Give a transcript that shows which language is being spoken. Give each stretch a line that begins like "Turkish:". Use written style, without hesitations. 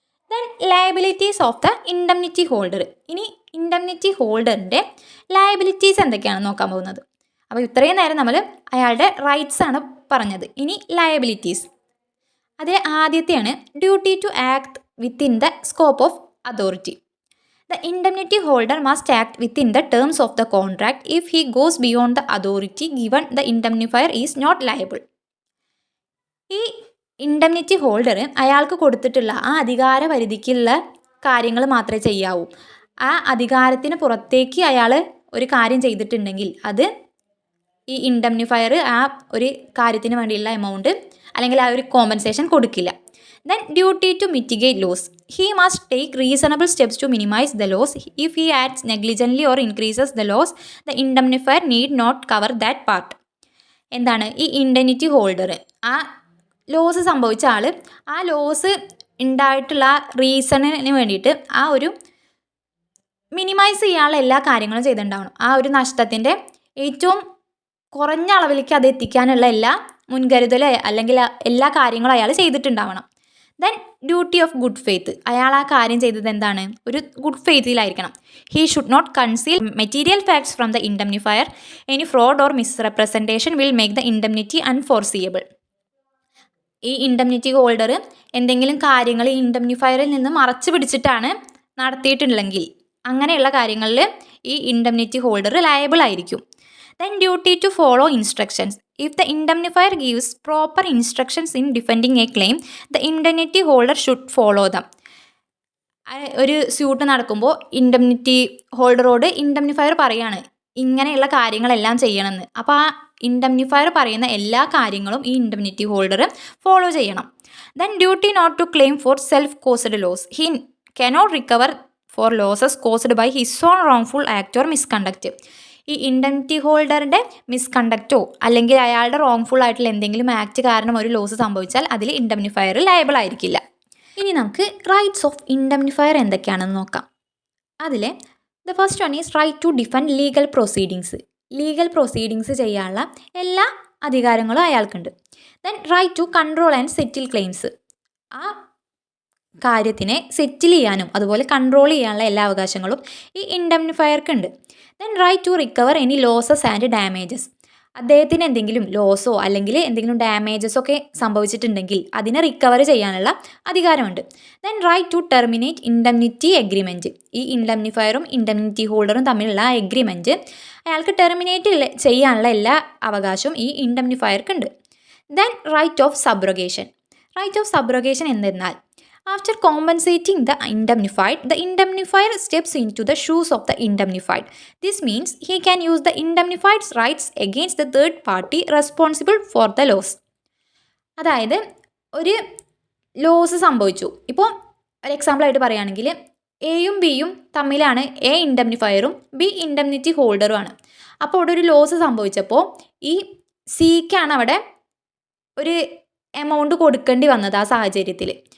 English: Then liabilities of the indemnity holder.
Malayalam: ഇനി indemnity ഹോൾഡറിൻ്റെ liabilities എന്തൊക്കെയാണെന്ന് നോക്കാൻ പോകുന്നത്. അപ്പോൾ ഇത്രയും നേരം നമ്മൾ അയാളുടെ റൈറ്റ്സ് ആണ് പറഞ്ഞത്. ഇനി ലയബിലിറ്റീസ്. അതിൽ ആദ്യത്തെയാണ്
English: Duty to act within the scope of authority. The indemnity holder must act within the terms of the contract. If he goes beyond the authority given, the indemnifier is not liable.
Malayalam: ഈ indemnity holder അയാൾക്ക് കൊടുത്തിട്ടുള്ള ആ അധികാര പരിധിക്കുള്ള കാര്യങ്ങൾ മാത്രമേ ചെയ്യാവൂ. ആ അധികാരത്തിന് പുറത്തേക്ക് അയാൾ ഒരു കാര്യം ചെയ്തിട്ടുണ്ടെങ്കിൽ അത് ഈ ഇൻഡെംനിഫയർ ആ ഒരു കാര്യത്തിന് വേണ്ടിയുള്ള എമൗണ്ട് അല്ലെങ്കിൽ ആ ഒരു കോമ്പൻസേഷൻ കൊടുക്കില്ല.
English: Then duty to mitigate loss. He must take reasonable steps to minimize the loss. If he acts negligently or increases the loss, the indemnifier need not cover that part.
Malayalam: എന്താണ് ഈ ഇൻഡെനിറ്റി holder ആ loss സംഭവിച്ച ആൾ ആ loss ഉണ്ടായിട്ടുള്ള റീസണിന് വേണ്ടിയിട്ട് ആ ഒരു minimise ചെയ്യാനുള്ള എല്ലാ കാര്യങ്ങളും ചെയ്തിട്ടുണ്ടാവണം. ആ ഒരു നഷ്ടത്തിൻ്റെ ഏറ്റവും കുറഞ്ഞ അളവിലേക്ക് അത് എത്തിക്കാനുള്ള എല്ലാ മുൻകരുതൽ അല്ലെങ്കിൽ എല്ലാ കാര്യങ്ങളും അയാൾ ചെയ്തിട്ടുണ്ടാവണം.
English: Then duty of good faith.
Malayalam: അയാൾ ആ കാര്യം ചെയ്തത് എന്താണ്? ഒരു good ഫെയ്ത്തിലായിരിക്കണം.
English: He should not conceal material facts from the indemnifier. Any fraud or misrepresentation will make the indemnity unenforceable.
Malayalam: ഈ ഇൻഡെംനിറ്റി ഹോൾഡർ എന്തെങ്കിലും കാര്യങ്ങൾ ഈ ഇൻഡെംനിഫയറിൽ നിന്ന് മറച്ചു പിടിച്ചിട്ടാണ് നടത്തിയിട്ടുണ്ടെങ്കിൽ അങ്ങനെയുള്ള കാര്യങ്ങളിൽ ഈ ഇൻഡെംനിറ്റി ഹോൾഡർ ലയബിൾ ആയിരിക്കും.
English: Then duty to follow instructions. If the indemnifier gives proper instructions in defending a claim, the indemnity holder should follow them.
Malayalam: ഒരു സ്യൂട്ട് നടക്കുമ്പോൾ ഇൻഡെംനിറ്റി ഹോൾഡറോട് ഇൻഡെംനിഫയർ പറയാണ് ഇങ്ങനെയുള്ള കാര്യങ്ങളെല്ലാം ചെയ്യണമെന്ന്. അപ്പോൾ ആ ഇൻഡെംനിഫയർ പറയുന്ന എല്ലാ കാര്യങ്ങളും ഈ ഇൻഡെംനിറ്റി ഹോൾഡർ ഫോളോ ചെയ്യണം.
English: Then duty not to claim for self-caused loss. He cannot recover for losses caused by his own wrongful act or misconduct.
Malayalam: ഈ ഇൻഡെംനിറ്റി ഹോൾഡറിൻ്റെ മിസ്കണ്ടക്റ്റോ അല്ലെങ്കിൽ അയാളുടെ റോങ്ഫുൾ ആയിട്ടുള്ള എന്തെങ്കിലും ആക്ട് കാരണം ഒരു ലോസ് സംഭവിച്ചാൽ അതിൽ ഇൻഡെംനിഫയർ ലയബിൾ ആയിരിക്കില്ല. ഇനി നമുക്ക്
English: rights of indemnifier
Malayalam: എന്തൊക്കെയാണെന്ന് നോക്കാം. അതിൽ
English: The first one is right to defend legal proceedings.
Malayalam: Legal proceedings ചെയ്യാനുള്ള എല്ലാ അധികാരങ്ങളും അയാൾക്കുണ്ട്.
English: Then right to control and settle claims.
Malayalam: ആ കാര്യത്തിനെ സെറ്റിൽ ചെയ്യാനും അതുപോലെ കൺട്രോൾ ചെയ്യാനുള്ള എല്ലാ അവകാശങ്ങളും ഈ ഇൻഡെംനിഫയർക്കുണ്ട്.
English: Then right to recover any losses and damages.
Malayalam: അദ്ദേഹത്തിന് എന്തെങ്കിലും ലോസോ അല്ലെങ്കിൽ എന്തെങ്കിലും ഡാമേജസോ ഒക്കെ സംഭവിച്ചിട്ടുണ്ടെങ്കിൽ അതിനെ റിക്കവർ ചെയ്യാനുള്ള അധികാരമുണ്ട്.
English: Then right to terminate indemnity agreement.
Malayalam: ഈ ഇൻഡെംനിഫയറും ഇൻഡെംനിറ്റി ഹോൾഡറും തമ്മിലുള്ള എഗ്രിമെൻറ്റ് അയാൾക്ക് ടെർമിനേറ്റ് ചെയ്യാനുള്ള എല്ലാ അവകാശവും ഈ ഇൻഡെംനിഫയർക്കുണ്ട്.
English: Then right of subrogation. Right of subrogation
Malayalam: എന്തെന്നാൽ
English: after compensating the indemnifier steps into the shoes of the indemnified. This means he can use the indemnified's rights against the third party responsible for the loss.
Malayalam: അതായത് ഒരു loss സംഭവിച്ചു. ഇപ്പോൾ ഒരു എക്സാമ്പിളായിട്ട് പറയുകയാണെങ്കിൽ എയും ബിയും തമ്മിലാണ് എ ഇൻഡെംനിഫയറും ബി ഇൻഡെംനിറ്റി ഹോൾഡറുമാണ്. അപ്പോൾ അവിടെ ഒരു ലോസ് സംഭവിച്ചപ്പോൾ ഈ സിക്കാണ് അവിടെ ഒരു എമൗണ്ട് കൊടുക്കേണ്ടി വന്നത് ആ സാഹചര്യത്തിൽ.